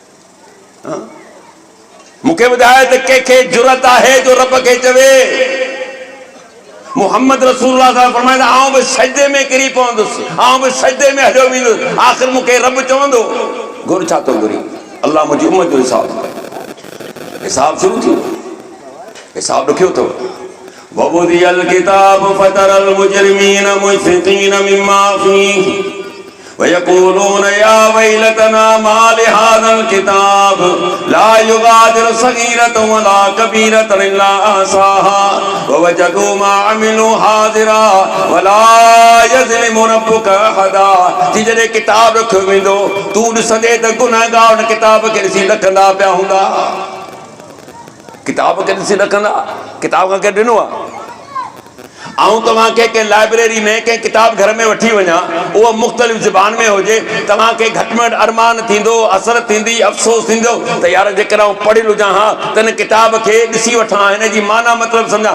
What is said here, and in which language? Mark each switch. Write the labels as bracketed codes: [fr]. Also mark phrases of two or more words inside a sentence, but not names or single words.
[sd] मूंखे ॿुधाए त कंहिंखे जुरत आहे जो रब खे चवे मोहम्मद रसूलुल्लाह साहब फरमाइंदा आऊं बि सजदे में किरी पवंदुसि, आऊं बि सजदे में हलियो वेंदुसि, आख़िर मूंखे रब चवंदो घुर छा थो घुरी? अल्लाह मुंहिंजी उम्मत जो हिसाब शुरू थी वियो। हिसाब ॾुखियो अथव। [ar] ووضع الكتاب فترى المجرمين مشفقين مما فيه ويقولون يا ويلتنا ما لهذا الكتاب لا يغادر صغيرة ولا كبيرة إلا أحصاها ووجدوا ما عملوا حاضرا ولا يظلم ربك أحدا. [sd] जॾहिं किताब रखियो वेंदो तूं ॾिसंदे त गुनहगार उन किताब खे ॾिसी ॾकंदा पिया हूंदा। किताब खे ॾिसी ॾकंदा। किताब खां केरु ॾिनो आहे? आऊं तव्हांखे कंहिं लाइब्रेरी में कंहिं किताब घर में वठी वञा, उहो मुख़्तलिफ़ ज़बान में हुजे, तव्हांखे घटि में घटि अरमान थींदो, असर थींदी, अफ़सोस थींदो त यार जेकर आऊं पढ़ियलु हुजां हा त हिन किताब खे ॾिसी वठां, हिन जी माना मतिलबु सम्झां।